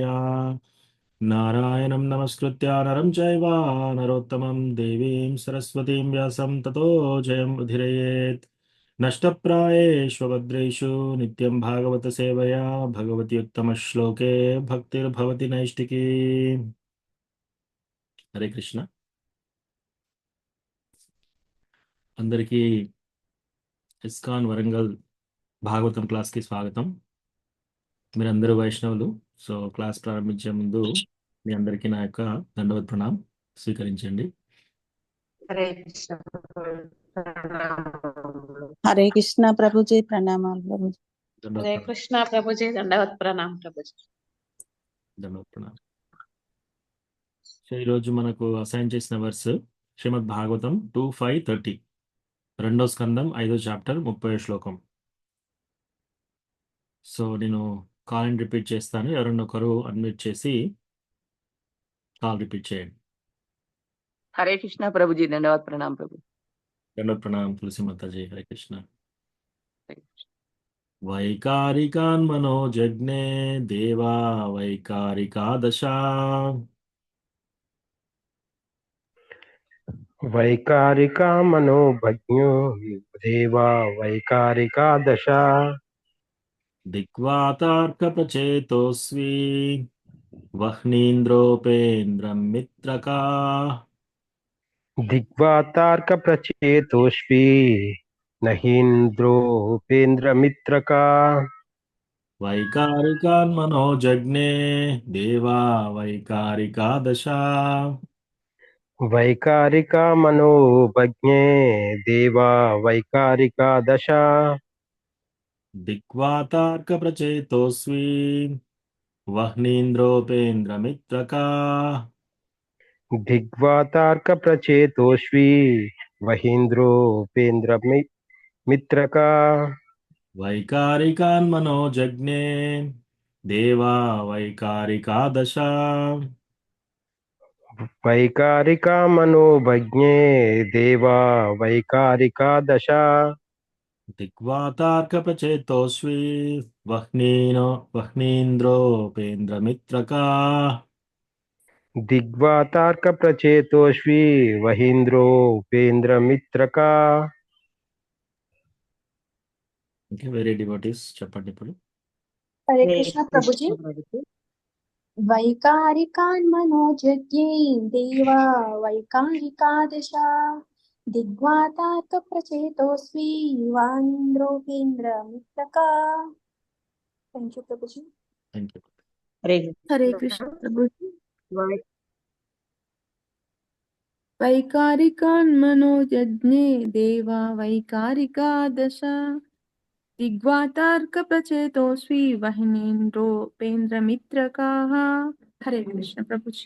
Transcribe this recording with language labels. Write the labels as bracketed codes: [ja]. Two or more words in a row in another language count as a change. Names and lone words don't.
[sa] नारायणं नमस्कृत्य नरं चैव नरोत्तमं देवीं सरस्वतीं व्यासं ततो जयम् उदीरयेत्। नष्टप्रायेष्वभद्रेषु नित्यं भागवत सेवया भगवति उत्तमश्लोके भक्तिर्भवति नैष्टिकी। हरे कृष्ण। [te] అందరికీ ఇస్కాన్ వరంగల్ భాగవతం క్లాస్కి స్వాగతం. మీరందరూ వైష్ణవులు. సో క్లాస్ ప్రారంభించే ముందు మీ అందరికీ నా యొక్క దండవత్ ప్రణాం స్వీకరించండి. [hi] हरे कृष्ण प्रणाम। हरे कृष्ण प्रभु जी प्रणाम प्रभु जी। [te] దండవత్ [hi] हरे [te] ప్రణాం. [hi] कृष्ण प्रभु जी दंडवत प्रणाम प्रभु जी। [te] దండవత్ ప్రణాం. సో ఈరోజు మనకు అసైన్ చేసిన వర్స్ శ్రీమద్ భాగవతం 2:5:30 రెండో స్కందం 5వ చాప్టర్ 30వ శ్లోకం. సో నేను [en] call repeat [te] చేస్తాను. ఎవరన్నా ఒకరు అన్మ్యూట్ చేసి [en] call repeat [te] చేయండి. [hi] हरे कृष्णा प्रभु जी दंडवत प्रणाम प्रभु। [te] దండవత్ ప్రణాం తులసి మాతాజీ. హరే కృష్ణ. [sa] వైకారికాన్ మనోజజ్ఞే దేవా వైకారికాదశ वैकारिका मनोभज्ञो देवा वैकारिका दशा దిగ్వాతార్కప్రచేతోస్వి వహ్నీంద్రోపేంద్రం మిత్రకా दिग्वातार्कप्रचेतोष्वी नहीन्द्रोपेन्द्रमित्रका వైకారికాన్మనోజగ్నే దేవా వైకారికా దశ वैकारिका मनोभज्ञे देवा वैकारिका दशा దిగ్వాతార్కప్రచేతోస్వి వహ్నీంద్రోపేంద్రమిత్రకా दिग्वातार्कप्रचेतोष्वी वहीन्द्रोपेन्द्रमित्रका వైకారికాన్మనోజగ్నే దేవా వైకారికా దశ वैकारिका मनोभज्ञे देवा वैकारिका दशा దిగ్వాతార్కప్రచేతోస్వి వహ్నీంద్రోపేంద్రమిత్రకా दिग्वातार्कप्रचेतोष्वी वहीन्द्रोपेन्द्रमित्रका [te] ఓకే [en] very devotees [te] చెప్పండి ఇప్పుడు [hi] हरे [te] హరే [hi] कृष्ण प्रभु जी [te] కృష్ణ ప్రభుజీ [sa] वैकारिकान् मनोजज्ञे देवा वैकारिका दशा दिग्वातार्क प्रचेतोस्वी वान्द्रोपेन्द्र मित्रका [en] thank you [hi] प्रभु जी [en] thank you [te] హరే [hi] हरे [te] కృష్ణ [hi] कृष्ण प्रभु जी [sa] వై- वैकारिकान् मनोजज्ञे देवा वैकारिका दशा दिग्वातार्कप्रचेतोस्वी वह्नीन्द्रोपेन्द्रमित्रकाः [hi] हरे कृष्ण प्रभु जी